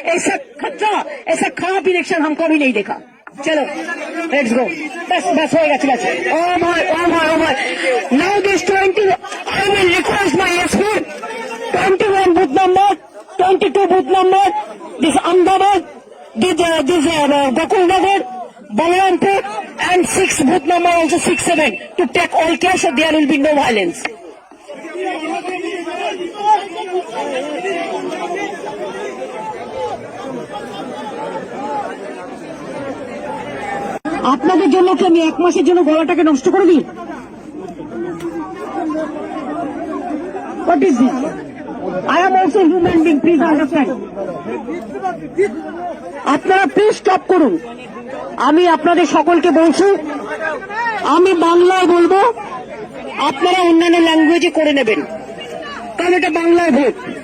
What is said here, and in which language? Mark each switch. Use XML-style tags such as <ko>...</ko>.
<hi>ऐसा खतरा, ऐसा खराब इलेक्शन हम कभी नहीं देखा। चलो</hi> <en>let's go,</en> <hi>बस होएगा, ठीक है।</hi> <en>Oh my now this 20 I will request my SP 21 booth number, 22 booth number, this Ahmedabad, this Gokul Nagar, Balrampur, and 6 booth number also 6-7 to take all care so there will be no violence.</en> <bn>আপনাদের জন্য কি আমি এক মাসের জন্য গলাটাকে নষ্ট করে দিই?</bn> <en>What is this? I am also a human being, please understand.</en> <bn>আপনারা প্লিজ স্টপ করুন। আমি আপনাদের সকলকে বলছি, আমি বাংলায় বলবো, আপনারা অন্যান্য ল্যাঙ্গুয়েজে করে নেবেন, কারণ এটা বাংলায় ভোট।</bn>